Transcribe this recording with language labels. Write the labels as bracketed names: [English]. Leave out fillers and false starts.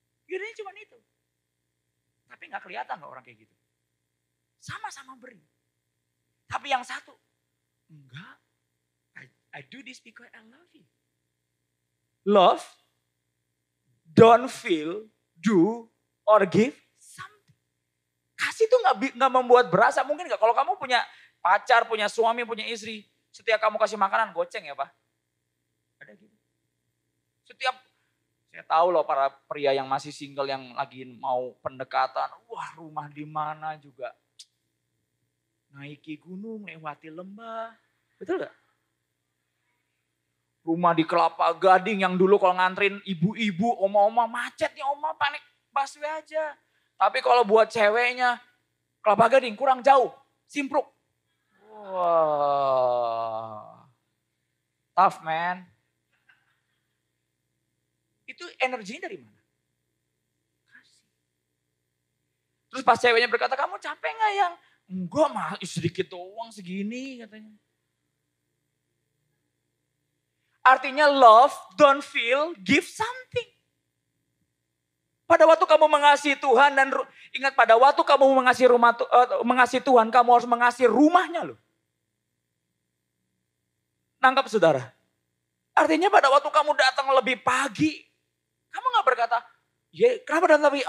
[Indonesian] Yaudah cuma itu. Tapi gak kelihatan loh orang kayak gitu. Sama-sama beri. Tapi yang satu, enggak. [English] I do this because I love you. Love, don't feel, do, or give something. [Indonesian] Kasih tuh gak membuat berasa. Mungkin gak kalau kamu punya pacar, punya suami, punya istri. Setiap kamu kasih makanan, goceng ya Pak. Ada gitu. Setiap, saya tahu loh para pria yang masih single yang lagi mau pendekatan. Wah, rumah di mana juga. Naiki gunung, lewati lembah. Betul gak? Rumah di Kelapa Gading yang dulu kalau nganterin ibu-ibu, oma-oma macet nih oma panik busway aja. Tapi kalau buat ceweknya, Kelapa Gading kurang jauh, Simpruk. Wah, [English] tough man. [Indonesian] Itu energinya dari mana? Kasih. Terus pas ceweknya berkata, kamu capek gak yang? Enggak mah, sedikit doang segini katanya. Artinya [English] love, don't feel, give something. [Indonesian] Pada waktu kamu mengasihi Tuhan dan ingat pada waktu kamu mengasihi Tuhan, kamu harus mengasihi rumahnya loh. Nangkap saudara? Artinya pada waktu kamu datang lebih pagi, kamu gak berkata, ya kenapa datang lebih?